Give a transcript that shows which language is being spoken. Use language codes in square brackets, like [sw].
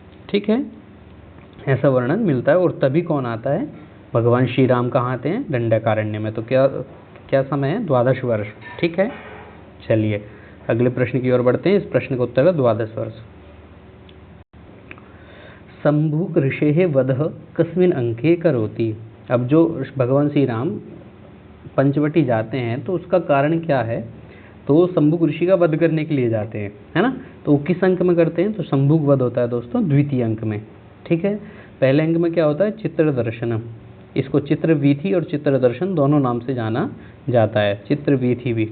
[hi] ठीक है, ऐसा वर्णन मिलता है। और तभी कौन आता है? भगवान श्री राम कहाँ आते हैं? दंडकारण्य में। तो क्या समय है? द्वादश वर्ष। ठीक है, चलिए अगले प्रश्न की ओर बढ़ते हैं। इस प्रश्न का उत्तर है द्वादश वर्ष। [sa] शंभुक ऋषेः वधः कस्मिन् अंके करोति। [hi] अब जो भगवान श्री राम पंचवटी जाते हैं तो उसका कारण क्या है? तो वो शंभुक ऋषि का वध करने के लिए जाते हैं, है ना। तो किस अंक में करते हैं? तो शंभुक वध होता है दोस्तों द्वितीय अंक में। ठीक है, पहले अंक में क्या होता है? [sa] चित्र दर्शनम। [hi] इसको चित्रवीथी और चित्र दर्शन दोनों नाम से जाना जाता है, चित्रवीथी भी।